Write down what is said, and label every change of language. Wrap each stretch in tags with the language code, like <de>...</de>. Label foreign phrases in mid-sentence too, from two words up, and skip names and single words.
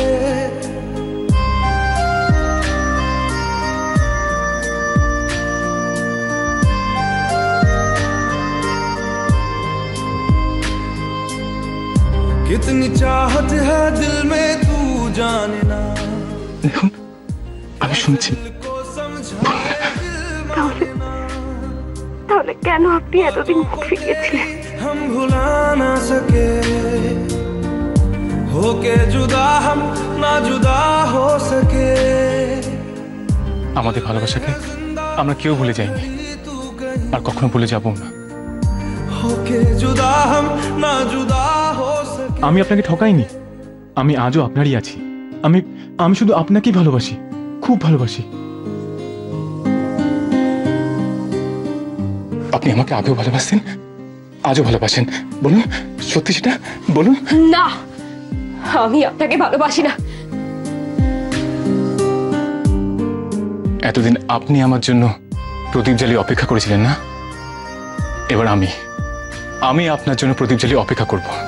<hi>कितनी चाहत है दिल में तू जाने ना,</hi> <bn>দেখুন আমি শুনছি।</bn> <hi>को समझाए दिल माने ना,</hi> <bn>তাহলে কেন আপনি এতদিন মুখ ফিরিয়েছিলেন?</bn> <hi>हम भुला ना सके, होके जुदा हम ना जुदा हो सके,</hi> <bn>আমাদের ভালোবাসাকে আমরা কেউ ভুলে যাইনি,</bn> <hi>तू कहीं,</hi> <bn>আর কখনো ভুলে যাব না।</bn> <hi>होके जुदा हम ना जुदा हो सके।</hi> <bn>আমি আপনাকে ঠকাইনি, আমি আজও আপনারই আছি। আমি আমি শুধু আপনাকেই ভালোবাসি, খুব ভালোবাসি। আপনি আমাকে আগেও ভালোবাসতেন, আজও ভালোবাসেন। বলুন সত্যি সেটা বলুন। না, আমি আপনাকে ভালোবাসি না। এতদিন আপনি আমার জন্য প্রদীপ জ্বালিয়ে অপেক্ষা করেছিলেন না, এবার আমি আপনার জন্য প্রদীপ জ্বালিয়ে অপেক্ষা করব।</bn>